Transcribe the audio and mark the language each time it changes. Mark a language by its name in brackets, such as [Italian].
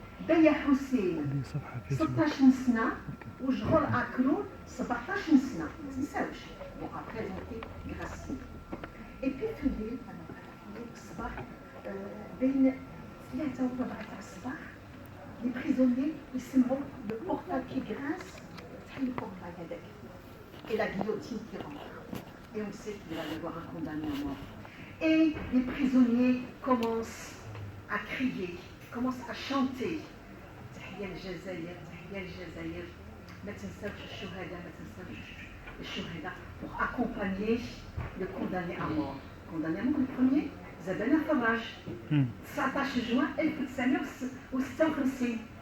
[Arabic] Beya Hussein 16 سنة وجهر أكرون 17 سنة ما تنساوش. [French] Bon après ils ont été graciés. Et puis [Arabic] في الليل الصباح بين 3 و 4 تاع الصباح [French] les prisonniers [Arabic] يسمعوا [French] le portail qui grince [Arabic] تحل البورتاي هذاك [French] et la guillotine qui rentre. Et on sait qu'il va y avoir un condamné à mort. Et les prisonniers commencent à crier, commencent à chanter. [Arabic] تحية الجزائر تحية الجزائر ما تنساوش الشهداء ما تنساوش الشهداء [French] pour accompagner le condamné à mort. Condamné à mort le premier زبانة فراج 19 juin 1956.